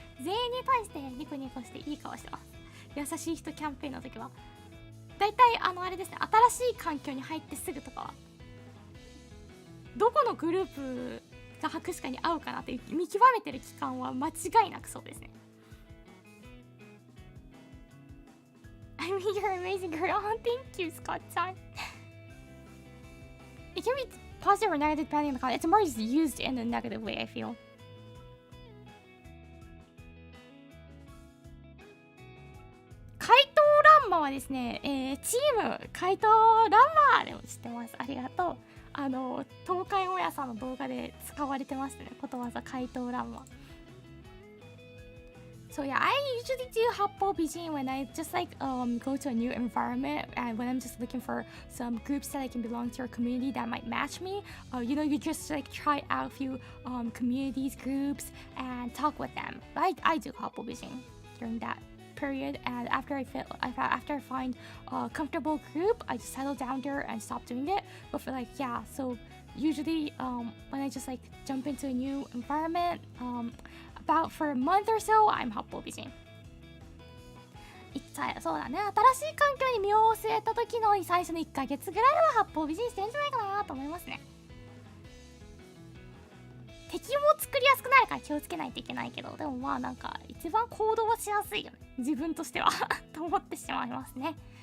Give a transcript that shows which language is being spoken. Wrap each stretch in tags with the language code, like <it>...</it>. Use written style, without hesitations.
<ja>全員に対してニコニコしていい顔してます。優しい人キャンペーンの時は。だいたいあれですね、新しい環境に入ってすぐとかは、どこのグループが博士かに合うかなって見極めてる期間は間違いなくそうですね。</ja> <en>I mean, you're amazing girl. Thank you, Scott-san. It can be positive or negative depending on the context. It's more just used in a negative way, I feel.</en> <ja>怪盗ランマはですね、チーム怪盗ランマでも知ってます。ありがとう。東海オンエさんの動画で使われてますね、ことわざ怪盗ランマ。</ja> <en>So yeah, I usually do Happo Bijin when I just like go to a new environment and when I'm just looking for some groups that I can belong to or community that might match me. You know, you just like try out a few communities, groups, and talk with them. I do Happo Bijin during that period, and after I find a comfortable group, I just settle down there and stop doing it. But for like so usually when I just like jump into a new environment, about for a month or so, I'm 八方美人。</en> <ja>そうだね、新しい環境に身を据えた時の最初の1ヶ月ぐらいは八方美人してるんじゃないかなと思いますね。敵も作りやすくなるから気をつけないといけないけど、でもまあなんか一番行動はしやすいよね、自分としてはと思ってしまいますね。</ja>